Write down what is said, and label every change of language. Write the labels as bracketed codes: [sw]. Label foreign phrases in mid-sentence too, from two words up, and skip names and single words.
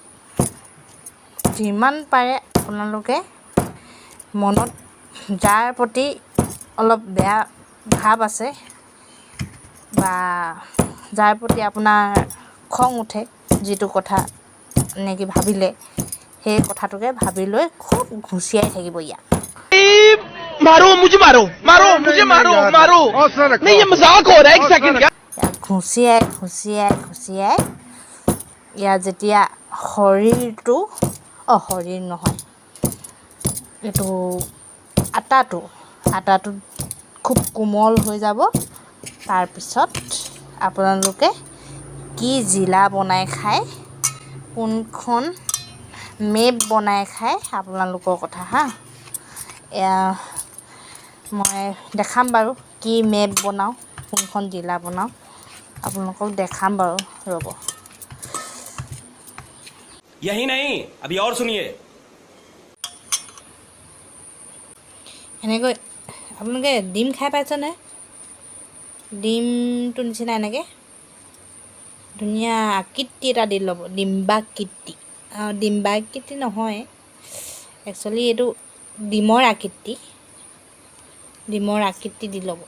[as] যিমান পাৰে আপোনালোকে মনত যাৰ প্ৰতি অলপ বেয়া ভাৱ আছে বা যাৰ প্ৰতি আপোনাৰ খং উঠে, যিটো কথা নেকি ভাবিলে সেই কথাটোকে ভাবি লৈ খুব ঘুচিয়াই থাকিব ইয়াক। [hi] मारो मुझे मारो मारो मुझे मारो मारो नहीं ये मजाक हो रहा है 1 सेकंड का [as] ইয়াক ঘুচিয়াই ঘুচিয়াই ঘুচিয়াই ইয়াৰ যেতিয়া শৰীৰটো শৰীৰ নহয় এইটো আটাটো খুব কোমল হৈ যাব। তাৰপিছত আপোনালোকে কি জিলা বনাই খায়, কোনখন মেপ বনাই খায় আপোনালোকৰ কথা হা। এয়া মই দেখাম বাৰু কি মেপ বনাওঁ, কোনখন জিলা বনাওঁ আপোনালোকক দেখাম বাৰু, ৰ'ব। [hi] यही नहीं अभी और सुनिए। [as] এনেকৈ আপোনালোকে ডিম খাই পাইছেনে? ডিমটো নিচিনা এনেকৈ ধুনীয়া আকৃতি এটা দি ল'ব, ডিম্বাকৃতি। ডিম্বাকৃতি নহয়, একচুৱেলি এইটো ডিমৰ আকৃতি দি ল'ব।